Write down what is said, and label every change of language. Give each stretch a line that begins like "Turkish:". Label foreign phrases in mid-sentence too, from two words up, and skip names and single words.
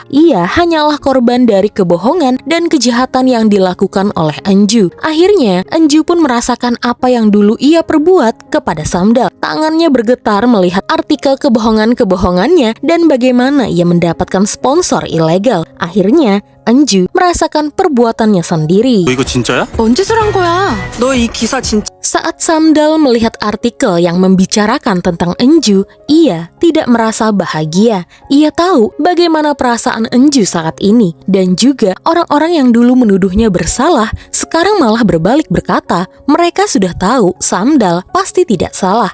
Indonesian: Ia hanyalah korban dari kebohongan dan kejahatan yang dilakukan oleh Anju. Akhirnya Anju pun merasakan apa yang dulu ia perbuat kepada Samdal. Tangannya bergetar melihat artikel kebohongan-kebohongannya dan bagaimana ia mendapatkan sponsor ilegal. Akhirnya Anju merasakan perbuatannya sendiri.
Korean: 너 이거 진짜야? 언제 쓰란 거야? 너 이 기사 진짜
Indonesian: Saat Samdal melihat artikel yang membicarakan tentang Anju, ia tidak merasa bahagia. Ia tahu bagaimana perasaan Anju saat ini dan juga orang-orang yang dulu menuduhnya bersalah sekarang malah berbalik berkata mereka sudah tahu Samdal pasti tidak salah.